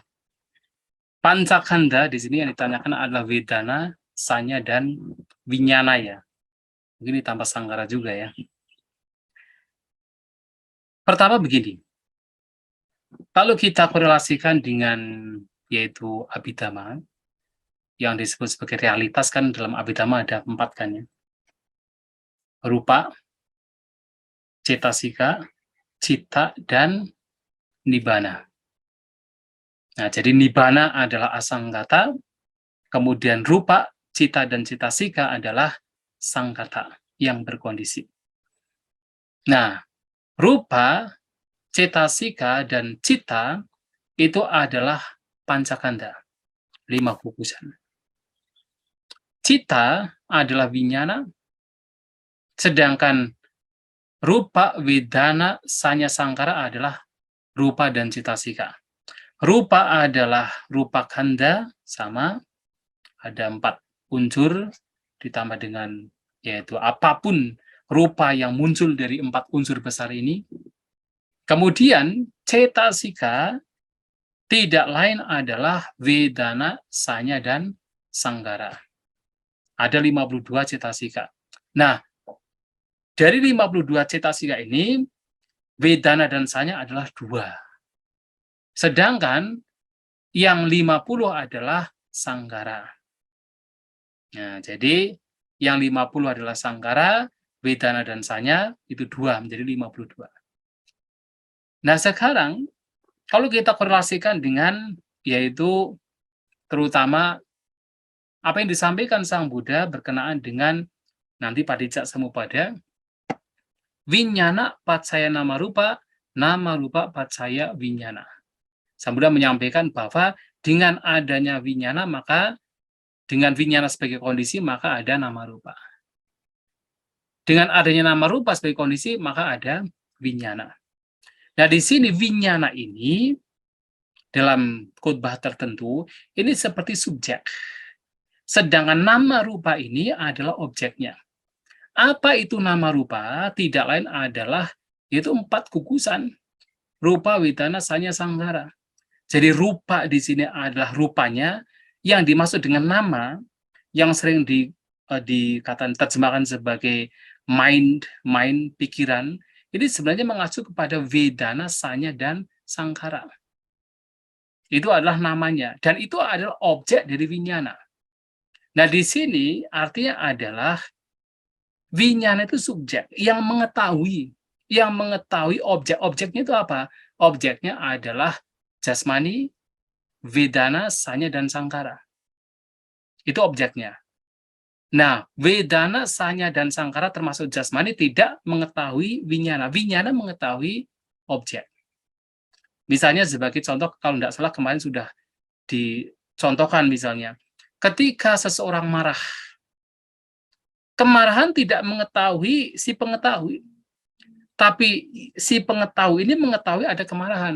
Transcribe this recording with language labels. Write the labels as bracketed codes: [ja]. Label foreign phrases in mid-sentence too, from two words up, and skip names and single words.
[id] Pancakanda di sini yang ditanyakan adalah Vedana, Sanya, dan Winyana ya. Mungkin ditambah Sanggara juga ya. Pertama begini. Kalau kita korelasikan dengan yaitu Abhidhamma, yang disebut sebagai realitas kan dalam Abhidhamma ada 4 kan ya. Rupa, cetasika, citta, dan nibbana. Nah, jadi nibbana adalah asanggata, kemudian rupa, citta, dan cetasika adalah sanggata yang berkondisi. Nah, rupa, cetasika, dan citta itu adalah pancakanda, 5 gugusan. Citta adalah winyana, sedangkan rupa, vedana, sanya, sangkara adalah rupa dan cetasika. Rupa adalah rupa kanda, sama, ada 4 unsur, ditambah dengan yaitu apapun rupa yang muncul dari 4 unsur besar ini. Kemudian cetasika tidak lain adalah vedana, sanya, dan sanggara. Ada 52 cetasika. Nah, dari 52 cetasika ini, vedana dan sanya adalah 2. Sedangkan yang 50 adalah sanggara. Nah, jadi yang 50 adalah sanggara, vedana dan sanya itu 2, menjadi 52. Nah, sekarang kalau kita korelasikan dengan yaitu terutama apa yang disampaikan Sang Buddha berkenaan dengan nanti [pi] padicak samupada, winyana paccaya nama rupa paccaya winyana. [id] Sang Buddha menyampaikan bahwa dengan adanya winyana, maka dengan winyana sebagai kondisi, maka ada nama rupa. Dengan adanya nama rupa sebagai kondisi, maka ada winyana. Nah, di sini winyana ini dalam khotbah tertentu ini seperti subjek. Sedangkan nama rupa ini adalah objeknya. Apa itu nama rupa? Tidak lain adalah yaitu 4 gugusan. Rupa, vedana, sanya, sanggara. Jadi rupa di sini adalah rupanya, yang dimaksud dengan nama yang sering dikatakan terjemahkan sebagai mind, pikiran, ini sebenarnya mengacu kepada vedana, sanya, dan sankhara. Itu adalah namanya, dan itu adalah objek dari winyana. Nah, di sini artinya adalah winyana itu subjek yang mengetahui objek-objeknya itu apa? Objeknya adalah jasmani, vedana, sanya, dan sankhara. Itu objeknya. Nah, vedana, sanya, dan sankhara termasuk jasmani tidak mengetahui winyana. Winyana mengetahui objek. Misalnya sebagai contoh, kalau tidak salah kemarin sudah dicontohkan misalnya, ketika seseorang marah, kemarahan tidak mengetahui si pengetahui, tapi si pengetahui ini mengetahui ada kemarahan.